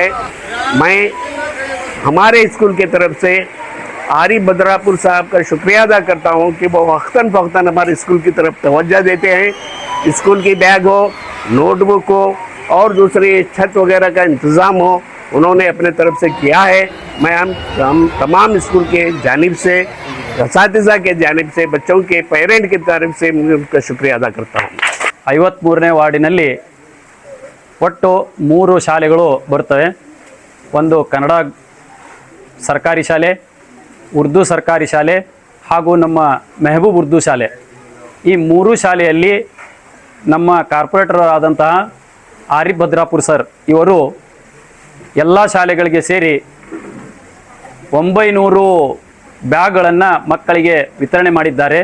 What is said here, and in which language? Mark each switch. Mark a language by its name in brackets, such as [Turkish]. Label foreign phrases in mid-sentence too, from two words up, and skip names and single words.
[Urdu] میں ہمارے اسکول کے طرف سے عارف بدراپور صاحب کا شکریہ ادا کرتا ہوں کہ وہ وقتاً فوقتاً ہمارے اسکول کی طرف توجہ دیتے ہیں. اسکول کی بیگ ہو، نوٹ بک ہو اور دوسری چھت وغیرہ کا انتظام ہو، انہوں نے اپنے طرف سے کیا ہے. میں ہم تمام اسکول کے جانب سے، اساتذہ کے جانب سے، بچوں کے پیرنٹ کی طرف سے میں ان کا شکریہ ادا کرتا ہوں. [Kannada] 53ನೇ ವಾರ್ಡಿನಲ್ಲಿ ಒಟ್ಟು 3 ಶಾಲೆಗಳು ಬರ್ತವೆ. ಒಂದು ಕನ್ನಡ ಸರ್ಕಾರಿ ಶಾಲೆ, ಉರ್ದು ಸರ್ಕಾರಿ ಶಾಲೆ ಹಾಗೂ ನಮ್ಮ ಮೆಹಬೂಬ್ ಉರ್ದು ಶಾಲೆ. ಈ 3 ಶಾಲೆಯಲ್ಲಿ ನಮ್ಮ ಕಾರ್ಪೊರೇಟರ್ ಆದಂತಹ ಆರಿಫ್ ಬದ್ರಾಪುರ್ ಸರ್ ಇವರು ಎಲ್ಲ ಶಾಲೆಗಳಿಗೆ ಸೇರಿ 900 ಬ್ಯಾಗ್ಗಳನ್ನು ಮಕ್ಕಳಿಗೆ ವಿತರಣೆ ಮಾಡಿದ್ದಾರೆ.